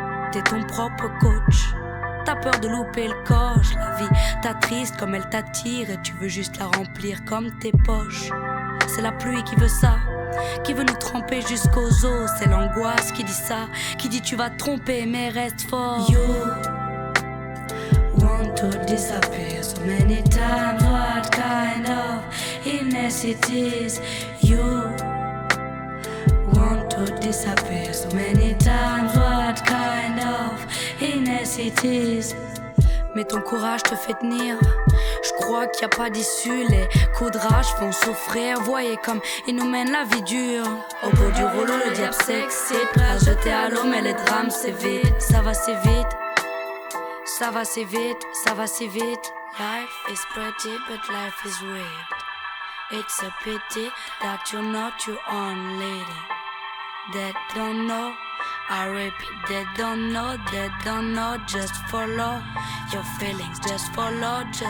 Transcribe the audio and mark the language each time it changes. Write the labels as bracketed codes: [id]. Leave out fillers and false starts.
[fr] T'es ton propre coach. T'as peur de louper le coche. La vie t'attriste comme elle t'attire. Et tu veux juste la remplir comme tes poches. C'est la pluie qui veut ça. Qui veut nous tremper jusqu'aux os. C'est l'angoisse qui dit ça. Qui dit tu vas te tromper mais reste fort. [en] You want to disappear so many times. What kind of illness it is. You want to disappear so many times. What kind of illness it is. [fr] Mais ton courage te fait tenir. Je crois qu'il n'y a pas d'issue. Les coups de rage font souffrir. Voyez comme ils nous mènent la vie dure. Au bout du rouleau, le diable s'excite. Prêt à jeter à l'eau, mais les drames, c'est vite. Ça va si vite. Ça va si vite. Ça va si vite. [en] Life is pretty, but life is weird. It's a pity that you're not your own lady. They don't know. I repeat, they don't know, just follow your feelings, just follow.